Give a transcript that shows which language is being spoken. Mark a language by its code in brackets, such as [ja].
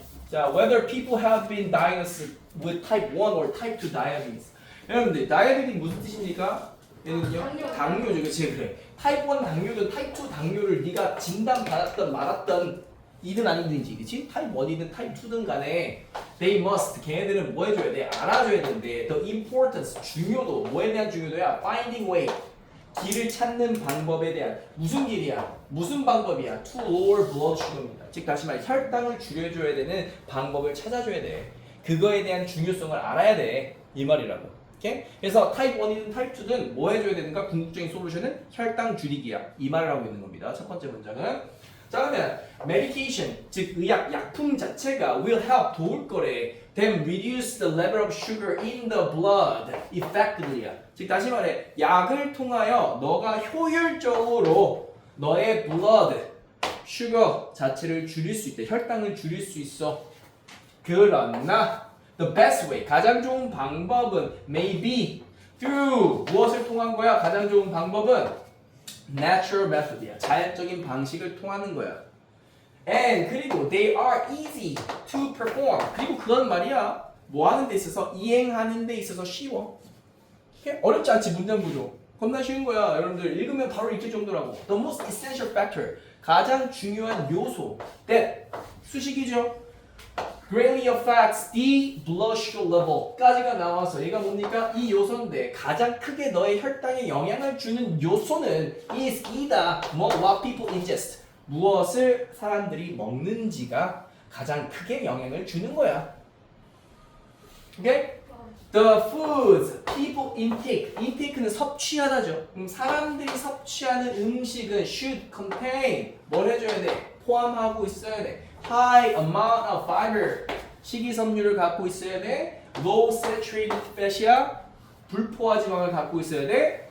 [en] 자, whether people have been diagnosed with type 1 or type 2 diabetes. [ko] 여러분들, 다이아베틱 무슨 뜻입니까? 얘는요? 당뇨죠. 그치? 그래. 타입 1 당뇨든 타입 2 당뇨를 네가 진단받았던 말았던 이든 아니든지, 그치? 타입 1이든 타입 2든 간에 [en] they must, [ko] 걔네들은 뭐 해줘야 돼? 알아줘야 되는데 [en] the importance, [ko] 중요도, 뭐에 대한 중요도야? [en] finding way, [ko] 길을 찾는 방법에 대한 무슨 길이야? 무슨 방법이야? [en] to lower blood sugar입니다. [ko] 즉 다시 말해 혈당을 줄여줘야 되는 방법을 찾아줘야 돼. 그거에 대한 중요성을 알아야 돼. 이 말이라고. 오케이? 그래서 타입 1이든 타입 2든 뭐 해줘야 되는가? 궁극적인 솔루션은 혈당 줄이기야. 이 말을 하고 있는 겁니다. 첫 번째 문장은. 자, 그러면 medication, 즉 의약, 약품 자체가 [en] will help, [ko] 도울 거래. [en] then reduce the level of sugar in the blood effectively. [ko] 즉 다시 말해 약을 통하여 너가 효율적으로 너의 [en] blood, sugar [ko] 자체를 줄일 수 있대. 혈당을 줄일 수 있어. 그러나 [en] the best way, [ko] 가장 좋은 방법은 [en] may be through, [ko] 무엇을 통한 거야? 가장 좋은 방법은 [en] natural method [ko] 이야. 자연적인 방식을 통하는 거야. [en] And [ko] 그리고 [en] they are easy to perform. [ko] 그리고 그건 말이야. 뭐 하는 데 있어서 이행하는 데 있어서 쉬워. 오케이? 어렵지 않지 문장 구조. 겁나 쉬운 거야. 여러분들 읽으면 바로 읽힐 정도라고. [en] The most essential factor. [ko] 가장 중요한 요소. that 수식이죠. [en] greatly affects the blood sugar level [ko] 까지가 나와서 얘가 뭡니까? 이 요소인데 가장 크게 너의 혈당에 영향을 주는 요소는 is 이다. [en] what people ingest. [ko] 무엇을 사람들이 먹는지가 가장 크게 영향을 주는 거야. 오케이? [en] The foods people intake. [ko] intake는 섭취하다죠. 사람들이 섭취하는 음식은 [en] should contain [ko] 뭘 해줘야 돼? 포함하고 있어야 돼. [en] High amount of fiber. [ko] 식이섬유를 갖고 있어야 돼. [en] Low saturated fat이야. [ko] 불포화 지방을 갖고 있어야 돼.